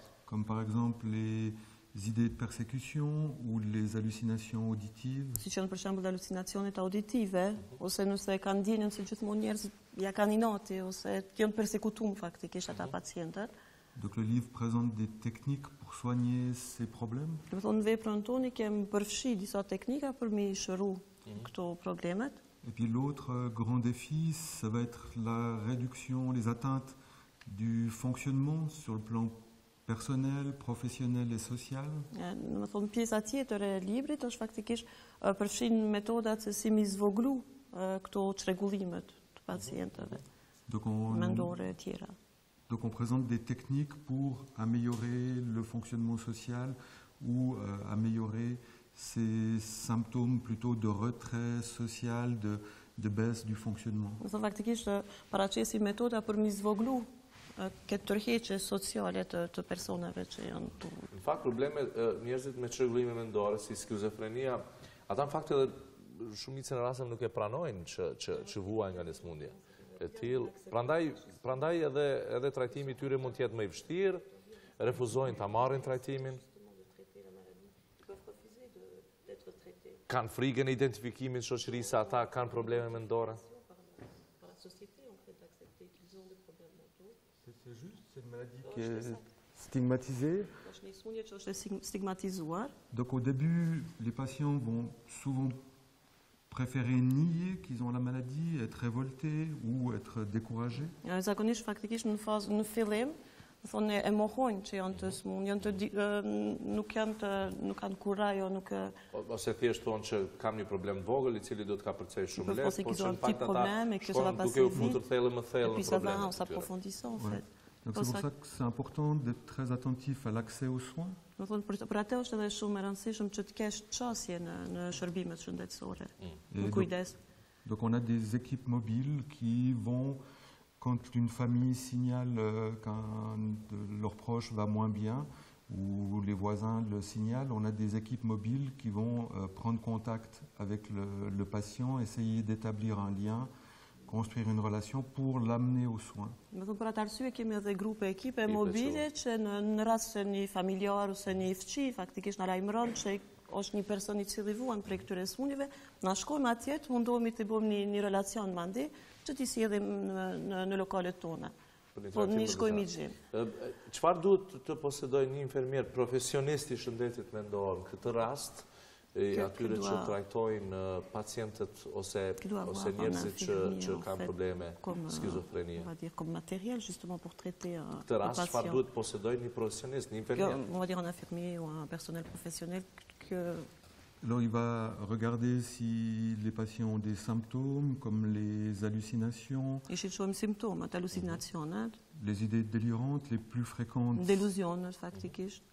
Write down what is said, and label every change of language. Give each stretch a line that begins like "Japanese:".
French: Comme par exemple les idées de persécution ou les hallucinations auditives.
Albanian: Si që në për shembull halucinacionet auditive, ose nëse kanë ndjenjën se gjithmonë njerëzit ja kanë inati ose janë persekutuar faktikisht ata pacientët.
French: Donc le livre présente des techniques pour soigner ces problèmes.
Albanian: Do të thonë në veprën tonë kemi përfshi disa teknika për me shëru këto problemet.
French: Et puis l'autre grand défi, ça va être la réduction, les atteintes du fonctionnement sur le plan personnel, professionnel et social.
Albanian: Në më thonë pjesa tjetër e librit është faktikisht përfshin metodat se si mi zvoglu këto çrregullimet të pacientëve mendore e tjera.
French: Donc on présente des techniques pour améliorer le fonctionnement social ou améliorer ces symptômes plutôt de retrait social, de baisse du fonctionnement.
Albanian: Më thonë faktikisht paraçesim metoda për mi zvoglu këtë tërheqje sociale të personave që janë tu. Në fakt, probleme njerëzit me çrregullime mendore si skizofrenia, ata në fakt edhe shumicën e rasteve nuk e pranojnë që vuajnë nga një sëmundje e tillë. Prandaj edhe trajtimi i tyre mund të jetë më i vështirë, refuzojnë ta marrin trajtimin. Kanë frikën e identifikimit shoqërisë se ata kanë probleme mendore.
French: C'est juste, c'est une maladie qui est stigmatisée. Donc au début, les patients vont souvent préférer nier qu'ils ont la maladie, être révoltés ou être découragés.
Albanian: Zakonisht faktikisht në fillim, thonë e mohojnë që janë të smund, nuk kanë kuraj o nuk ose thjesht thonë që kam një problem të vogël i cili do të ka përcej shumë lehtë, por që në fakt ata shkojnë duke u futur thellë më thellë në probleme.
French: Donc c'est pour ça que c'est important d'être très attentif à l'accès aux soins.
Albanian: Do thonë për atë është edhe shumë e rëndësishme që të kesh çësje në shërbimet shëndetësore, në kujdes.
French: Donc on a des équipes mobiles qui vont, quand une famille signale qu'un de leurs proches va moins bien, ou les voisins le signalent, on a des équipes mobiles qui vont prendre contact avec le patient, essayer d'établir un lien, construire une relation pour l'amener aux soins.
Albanian: Më thonë për atë arsye kemi edhe grupe ekipe mobile që në rast se një familjar ose një fëmijë faktikisht na lajmëron që është një person i cili vuan prej këtyre sëmundjeve, na shkojmë atje, mundohemi të bëjmë një relacion mandi që t'i sjellim në lokalet tona. Po ne shkojmë i gjejmë. Çfarë duhet të posedojë një infermier profesionist i shëndetit mendor në këtë rast? Atyre që trajtojnë pacientët ose njerëzit që kanë probleme skizofrenie.
French: Comme matériel justement pour traiter un
Albanian: Këtë rast çfarë duhet posedojë një profesionist, një infermier?
French: On va dire un infirmier ou un personnel professionnel que Alors il va regarder si les patients ont des symptômes comme les hallucinations,
Albanian: i shqyrtojmë simptomat, halucinacionet,
French: les idées délirantes les plus fréquentes.
Albanian: delusionet faktikisht.